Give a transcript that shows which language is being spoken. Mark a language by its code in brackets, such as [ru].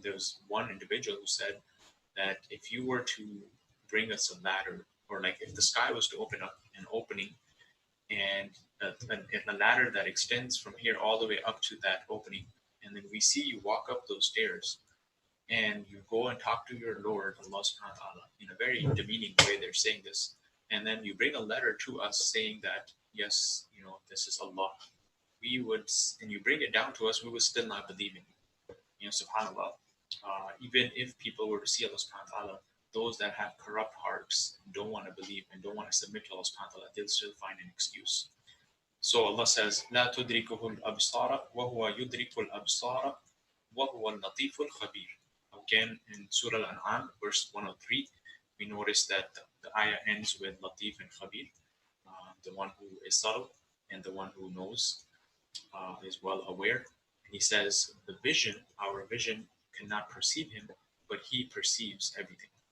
[en] There was one individual who said that if you were to bring us a ladder, or like if the sky was to open up an opening, and a ladder that extends from here all the way up to that opening, and then we see you walk up those stairs, and you go and talk to your Lord, Allah subhanahu wa ta'ala, in a very demeaning way, they're saying this, and then you bring a letter to us saying that, yes, this is Allah, and you bring it down to us, we would still not believe in you. Subhanallah. Even if people were to see Allah subhanahu wa ta'ala, those that have corrupt hearts, don't want to believe and don't want to submit to Allah subhanahu wa ta'ala, they'll still find an excuse. So Allah says, [ar] لا تدركه الأبصار وهو يدرك الأبصار وهو اللطيف الخبير. [en] Again, in Surah Al-An'am, verse 103, we notice that the ayah ends with Latif and Khabir, the one who is subtle and the one who knows, is well aware. And he says, our vision cannot perceive him, but he perceives everything.